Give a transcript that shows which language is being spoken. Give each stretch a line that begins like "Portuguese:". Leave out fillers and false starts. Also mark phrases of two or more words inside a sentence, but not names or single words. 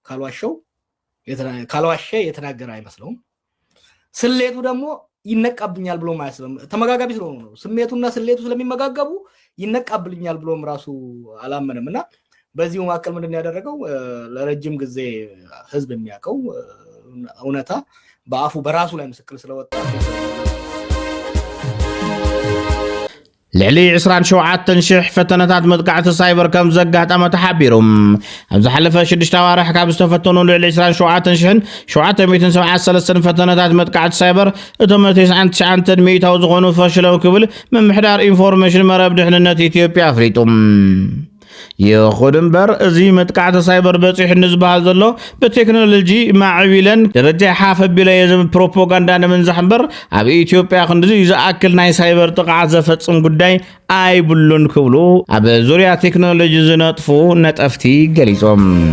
Amharic: ካልዋሸ የተናገረ አይመስለውም ስሌቱ ደግሞ ይነቃብኛል ብሎ ማያስበም ተመጋጋቢ ስለሆነ ነው ስሜቱና ስሌቱ ስለሚመጋገቡ ይነቃብልኛል ብሎም ራሱ አላመነምና በዚሁ ማከል ምንድን ያደረገው ለረጅም ጊዜ ህዝብ የሚያቀው እውነታ በአፉ በራሱ ላይ ምስክር ስለወጣ
Tigrinya: ልዕሊ 27,000 ፈተነታት መጥቃዕቲ ሳይበር ከም ዘጋጠመ ተሓቢሮም ኣብ ዝሓለፈ 6 ኣዋርሕ ካብ ዝተፈተኑ ልዕሊ 27,773 ፈተነታት መጥቃዕቲ ሳይበር እቶም 99 ሚእታው ዝኾኑ ፈሽለው ክብል ምምሕዳር ኢንፎርሜሽን መረብ ድሕንነት ኢትዮጵያ ኣፍሪጡም ይኹን እምበር እዚ መጥቃዕቲ ሳይበር በፂሕ ንዝበሃል ዘሎ ብቴክኖሎጂ ማዕቢለን ደረጃ ሓፍ ኣቢለ የዝብል ፕሮፓጋንዳ ንምንዛሕ እምበር ኣብ ኢትዮጵያ ክንድዚ ዝኣክል ናይ ሳይበር ጥቃዓት ዘፈጽም ጉዳይ ኣይብሉን ክብሉ ኣብ ዙርያ ቴክኖሎጂ ዝነጥፉ ነጠፍቲ ገሊጾም